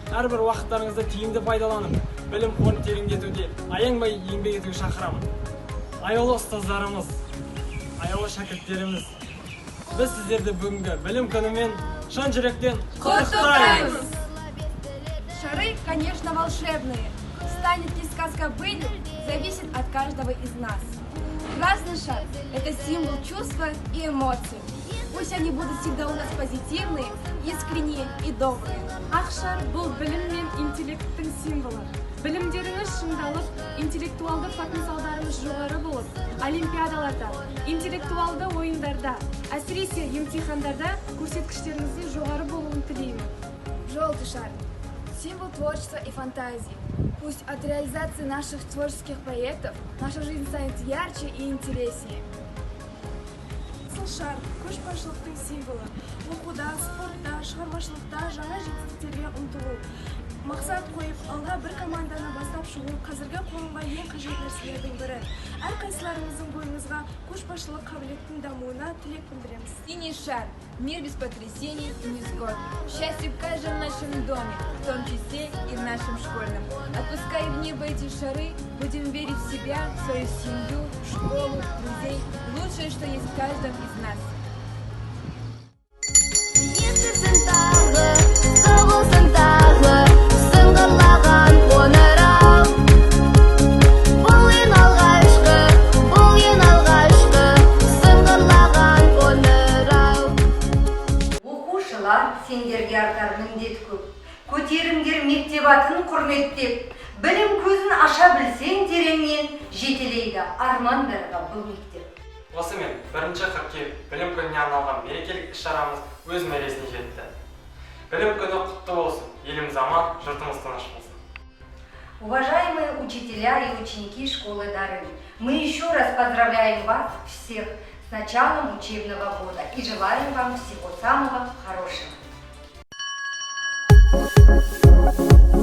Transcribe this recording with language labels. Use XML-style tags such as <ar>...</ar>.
<kk>Әрбір уақыттарыңызды тиімді пайдаланып, білім қорын тереңдетуде аянбай еңбек етуге шақырамын. Аяулы ұстаздарымыз, аяулы шәкірттеріміз, біз сіздерді бүгінгі білім күнімен шын жүректен құттықтаймыз.</kk> <ru>Шары, конечно, волшебные. Станет ли сказка былью, зависит от каждого из нас. Красный шар – это символ чувства и эмоций. Пусть они будут всегда у нас позитивные, искренние и добрые.</ru> <kk>Ақ шар бұл білім мен интеллекттің символы. Білімдеріңіз шыңдалып, интеллектуалды потенциалдарыңыз жоғары болып, олимпиадаларда, интеллектуалды ойындарда, әсіресе емтихандарда көрсеткіштеріңіздің жоғары болуын тілеймін.</kk> <ru>Желтый шар – символ творчества и фантазии. Пусть от реализации наших творческих проектов наша жизнь станет ярче и интереснее.</ru> <kk>Шар көшбасшылықтың символы. Оқуда, спортта, шығармашылықта жаңа жетістіктерге ұмтылу. Мақсат қойып, алға бір команданы бастап шығу қазіргі қоғамға ең қажет нәрселердің бірі. Әрқайсыларыңыздың бойыңызға көшбасшылық қабілеттің дамуына тілек білдіреміз.</kk> <ru>Синий шар – мир без потрясений и невзгод. Счастье в каждом нашем доме, в том числе и в нашем школьном. Отпуская в небо эти шары, будем верить в себя, в свою семью, в школу, друзей, лучшее, что есть в каждом из нас.</ru> <kk>Оқушылар, сендерге артар міндет көп. Көтеріңдер мектеп атын құрметтеп, білім көзін аша білсең тереңнен, жетелейді армандарға бұл мектеп. Осымен бірінші қыркүйек білім күніне арналған мерекелік іс-шарамыз өз мәресіне жетті. Білім күні құтты болсын, еліміз аман, жұртымыз тыныш болсын.</kk> <ru>Уважаемые учителя и ученики школы Дарын, мы еще раз поздравляем вас всех с началом учебного года и желаем вам всего самого хорошего.</ru>